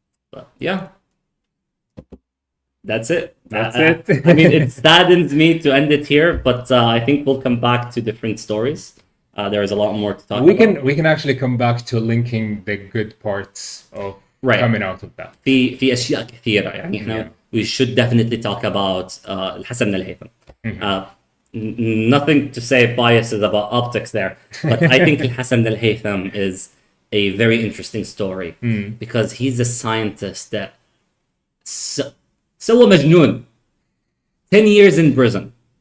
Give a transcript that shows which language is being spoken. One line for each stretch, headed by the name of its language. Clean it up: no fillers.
English: But yeah, that's it. That's it. I mean, it saddens me to end it here, but I think we'll come back to different stories. There is a lot more to talk about. We can actually come back to linking the good parts of Right. coming out of that.
Arabic: في أشياء كثيرة يعني احنا
English: we should definitely talk about
Arabic: الحسن بن الهيثم.
English: Nothing to say biases about optics there, but I think الحسن بن الهيثم is a very interesting story because he's a scientist that
Arabic: سوى مجنون
English: 10 years in prison.